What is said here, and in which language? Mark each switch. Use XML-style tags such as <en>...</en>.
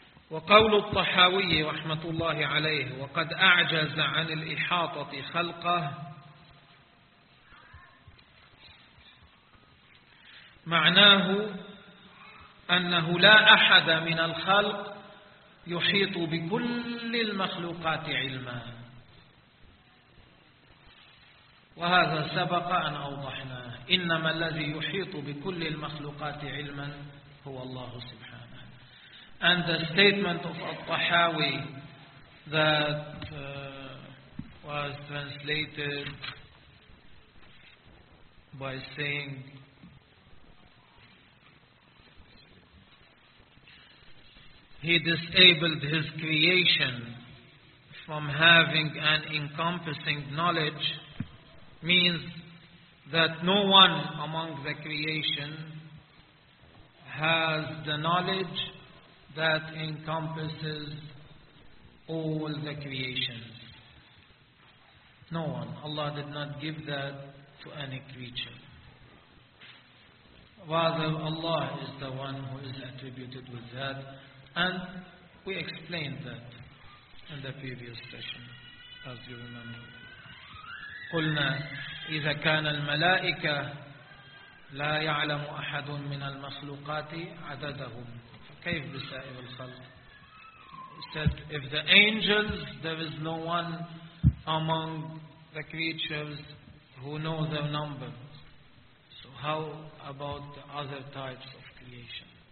<ar>وقول الطحاوي رحمة الله عليه وقد أعجز عن الإحاطة خلقه معناه أنه لا أحد من الخلق يحيط بكل المخلوقات علما. وهذا سبق أن أوضحنا، إنما الذي يحيط بكل المخلوقات علما هو الله سبحانه.</ar> <en>And the statement of al-Tahawi that was translated by saying he disabled his creation from having an encompassing knowledge means that no one among the creation has the knowledge that encompasses all the creations. No one. Allah did not give that to any creature. Rather, Allah is the one who is attributed with that. And we explained that in the previous session, as you remember.</en> <ar>قلنا إذا كان الملائكة لا يعلم أحد من المخلوقات عددهم كيف بسائر الخلق.</ar> <en>Said if the angels, there is no one among the creatures who know their number. So how about the other types of creation?</en>